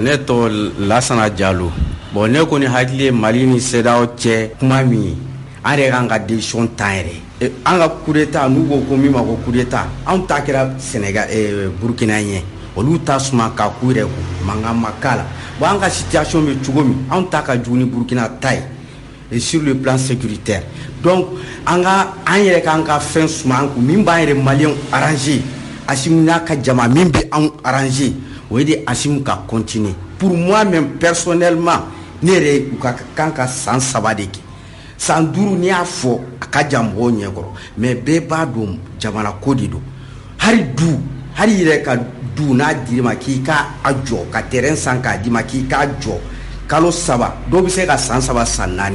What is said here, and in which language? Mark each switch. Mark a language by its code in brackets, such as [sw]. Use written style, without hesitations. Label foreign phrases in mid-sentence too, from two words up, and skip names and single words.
[bm] ne tɔgɔ Lasana Jalo bon ne kɔni hakili ye Mali ni CEDEAO cɛ kuma min ye an yɛrɛ kan ka décision ta yɛrɛ an ka [fr] coup d'état [bm] n'u ko min ma ko [fr] coup d'état [bm] anw ta kɛra Sénégal Burkina ɲɛ olu ta suma ka coup yɛrɛ ko mankan ma k'a la bon an ka situation bɛ cogo min anw ta ka jugu ni Burkina ta ye [fr] et sur le plan sécuritaire donc [bm] an yɛrɛ k'an ka fɛn suma an kun min b'an yɛrɛ maliyɛnw arranger Assimi n'a ka jama min bɛ anw arranger o ye de Assimi ka continuer [fr] pour moi même personnellement [bm] ne yɛrɛ u ka kan ka san 3 de kɛ san 5 ni y'a fɔ a ka jan mɔgɔw ɲɛkɔrɔ mais bɛɛ b'a dɔn jamana ko de don hali yɛrɛ ka du n'a dir'i ma k'i ka a jɔ ka terrain san k'a d'i ma k'i k'a jɔ kalo 3 dɔw bɛ se ka san 3 san 4